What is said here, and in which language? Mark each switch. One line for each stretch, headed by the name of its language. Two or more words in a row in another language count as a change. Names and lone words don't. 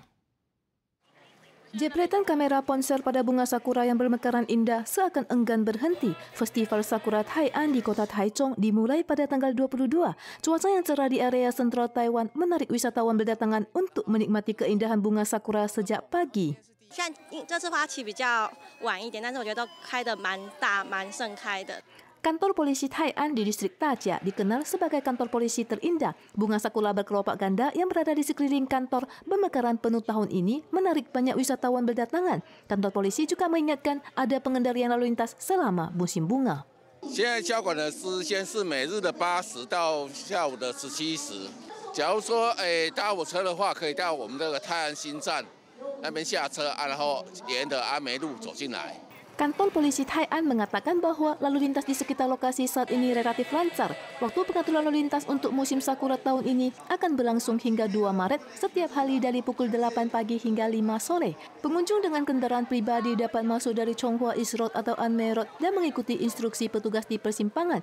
Indonesian: Jepretan kamera ponsel pada bunga sakura yang bermekaran indah seakan enggan berhenti. Festival Sakura Tai'an di kota Taichung dimulai pada tanggal 22. Cuaca yang cerah di area sentral Taiwan menarik wisatawan berdatangan untuk menikmati keindahan bunga sakura sejak pagi.
Chinese: 现在这次花期比较晚一点，但是我觉得都开得蛮大、蛮盛开的。
Indonesian: Kantor polisi Tai'an di distrik Tajia dikenal sebagai kantor polisi terindah. Bunga sakura berkelopak ganda yang berada di sekeliling kantor bermekaran penuh tahun ini menarik banyak wisatawan berdatangan. Kantor polisi juga mengingatkan ada pengendalian lalu lintas selama musim bunga.
Chinese: 现在交管的时间是每日的8时到下午的17时。假如说搭火车的话，可以到我们这个泰安新站那边下车然后沿着阿梅路走进来。
Indonesian: Kantor polisi Tai'an mengatakan bahwa lalu lintas di sekitar lokasi saat ini relatif lancar. Waktu pengaturan lalu lintas untuk musim sakura tahun ini akan berlangsung hingga 2 Maret setiap hari dari pukul 8 pagi hingga 5 sore. Pengunjung dengan kendaraan pribadi dapat masuk dari Chonghua East Road atau Anmei Road dan mengikuti instruksi petugas di persimpangan.